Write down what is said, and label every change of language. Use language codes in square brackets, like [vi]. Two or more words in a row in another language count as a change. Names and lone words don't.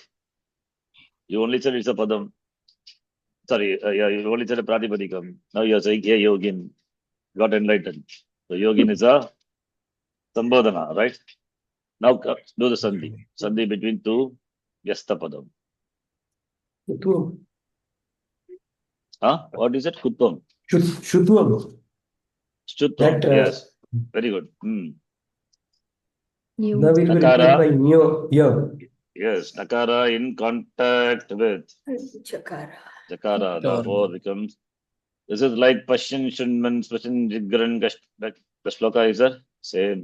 [en] You only said it's a padam. Sorry, you only said a pratipadikam. Now you are saying, yeah, yogin. Got enlightened. So yogin is a sambodhana, right? Now do the sandhi. Sandhi between two [sa] yasta padam. [en] What is it? Kutvam. Shutvam. Shutvam. Yes. Very good. You. Now will be replaced by nyo. Yes. Nakara in contact with Chakara. Jakara. Therefore becomes. This is like [sa] Pashin Shunman, Pashin Jigran, [en] the shloka is there. Same.